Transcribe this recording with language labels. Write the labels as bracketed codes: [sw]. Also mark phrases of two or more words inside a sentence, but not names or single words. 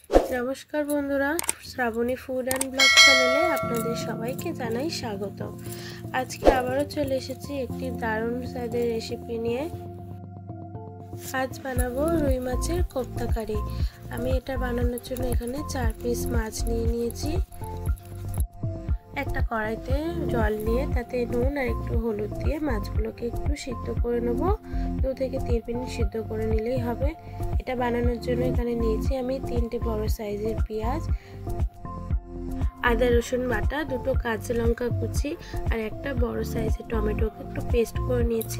[bn] নমস্কার বন্ধুরা শ্রাবণী [en] Food and Blog [bn] চ্যানেলে আপনাদের সবাইকে জানাই স্বাগত। আজকে আবারও চলে এসেছি একটি দারুণ স্বাদের রেসিপি নিয়ে। আজ বানাবো রুই মাছের কোফ্তা কারি। আমি এটা বানানোর জন্য এখানে 4 পিস মাছ নিয়ে নিয়েছি। একটা কড়াইতে জল নিয়ে তাতে নুন আর একটু হলুদ দিয়ে মাছগুলোকে একটু সিদ্ধ করে নেব। 2 থেকে 3 মিনিট সিদ্ধ করে নিলেই হবে। এটা বানানোর জন্য এখানে নিয়েছি আমি 3টে বড় সাইজের পেঁয়াজ, আদা রসুন বাটা, 2টো কাঁচা লঙ্কা কুচি আর একটা বড় সাইজের টমেটোকে একটু পেস্ট করে নিয়েছি।